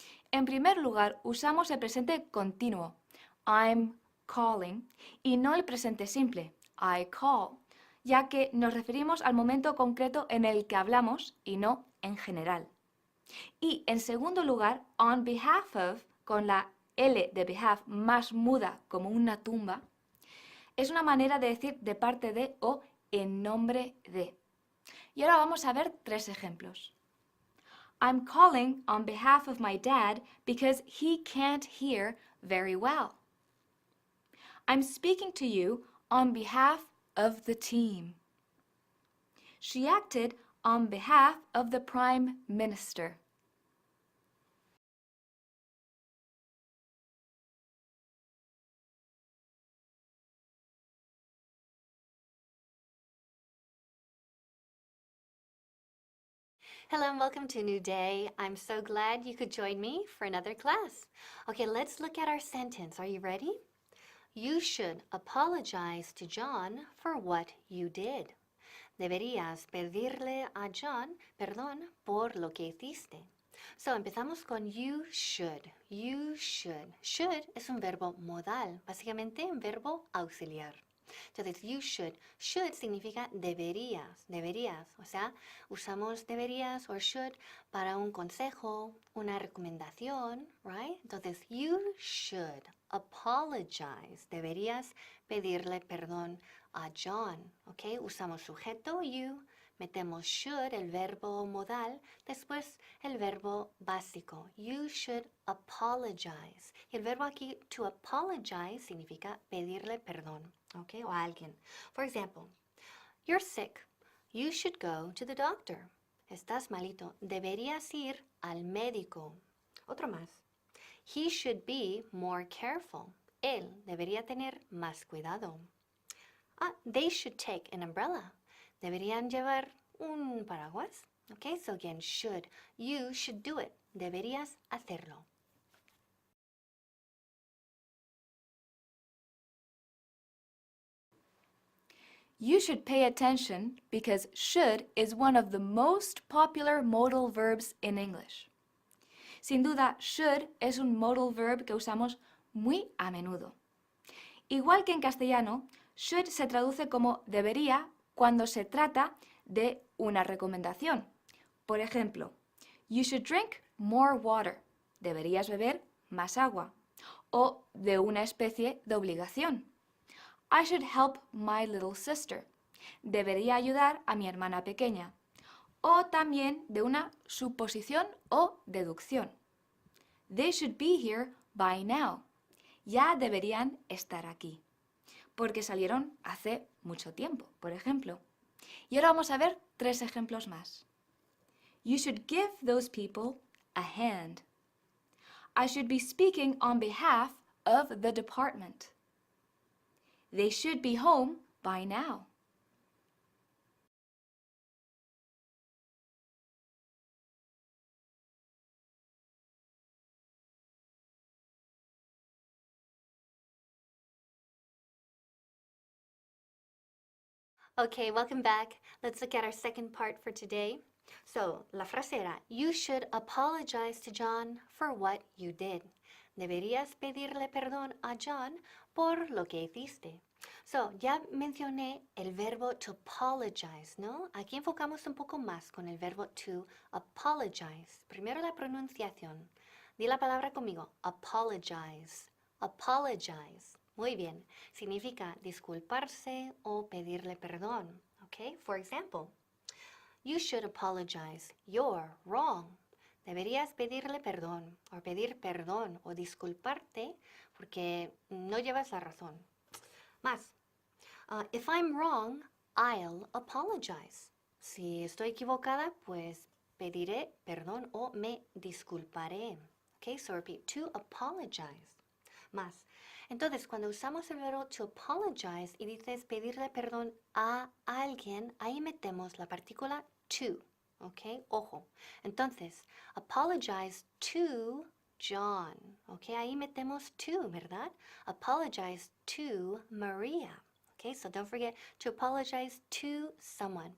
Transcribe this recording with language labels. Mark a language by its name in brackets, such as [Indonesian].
[Spanish] En primer lugar, usamos el presente continuo, [English] I'm calling, [Spanish] y no el presente simple, [English] I call, [Spanish] ya que nos referimos al momento concreto en el que hablamos y no en general. Y en segundo lugar, [English] on behalf of, [Spanish] con la L de behalf más muda como una tumba, es una manera de decir de parte de o en nombre de. Y ahora vamos a ver tres ejemplos. [English] I'm calling on behalf of my dad because he can't hear very well. I'm speaking to you on behalf of the team. She acted on behalf of the Prime Minister. Hello and welcome to a new day. I'm so glad you could join me for another class. Okay, let's look at our sentence. Are you ready? You should apologize to John for what you did. [Spanish] Deberías pedirle a John perdón por lo que hiciste. [English] So, [Spanish] empezamos con [English] you should. You should. [Spanish] Should es un verbo modal, básicamente un verbo auxiliar. Entonces, [English] you should. [Spanish] Should significa deberías, deberías. O sea, usamos deberías o should para un consejo, una recomendación, [English] right? [Spanish] Entonces, [English] you should apologize. [Spanish] Deberías pedirle perdón a John, ¿ok? Usamos sujeto, you, metemos should, el verbo modal, después el verbo básico. [English] You should apologize. [Spanish] Y el verbo aquí, [English] to apologize, [Spanish] significa pedirle perdón, ¿ok? O a alguien. [English] For example, you're sick. You should go to the doctor. [Spanish] Estás malito. Deberías ir al médico. Otro más. [English] He should be more careful. [Spanish] Él debería tener más cuidado. [English] They should take an umbrella. [Spanish] Deberían llevar un paraguas. [English] Okay, so again, should. You should do it. [Spanish] Deberías hacerlo. [English] You should pay attention because should is one of the most popular modal verbs in English. [Spanish] Sin duda, should es un modal verb que usamos muy a menudo. Igual que en castellano, should se traduce como debería cuando se trata de una recomendación. Por ejemplo, [English] you should drink more water. [Spanish] Deberías beber más agua. O de una especie de obligación. [English] I should help my little sister. [Spanish] Debería ayudar a mi hermana pequeña. O también de una suposición o deducción. [English] They should be here by now. [Spanish] Ya deberían estar aquí. Porque salieron hace mucho tiempo, por ejemplo. Y ahora vamos a ver 3 ejemplos más. [English] You should give those people a hand. I should be speaking on behalf of the department. They should be home by now. Okay, welcome back. Let's look at our second part for today. So, [Spanish] la frase era, [English] you should apologize to John for what you did. [Spanish] Deberías pedirle perdón a John por lo que hiciste. So, ya mencioné el verbo [English] to apologize, [Spanish] ¿no? Aquí enfocamos un poco más con el verbo to apologize. Primero la pronunciación. Di la palabra conmigo, [English] apologize, apologize. [Spanish] Muy bien, significa disculparse o pedirle perdón. [English] Okay, for example, you should apologize. You're wrong. [Spanish] Deberías pedirle perdón o pedir perdón o disculparte porque no llevas la razón. Más, [English] if I'm wrong, I'll apologize. [Spanish] Si estoy equivocada, pues pediré perdón o me disculparé. [English] Okay, so repeat, to apologize. [Spanish] Más, entonces cuando usamos el verbo [English] to apologize [Spanish] y dices pedirle perdón a alguien, ahí metemos la partícula to. Ok, ojo. Entonces, [English] apologize to John. [Spanish] Ok, ahí metemos to, ¿verdad? [English] Apologize to Maria. Ok, so don't forget to apologize to someone.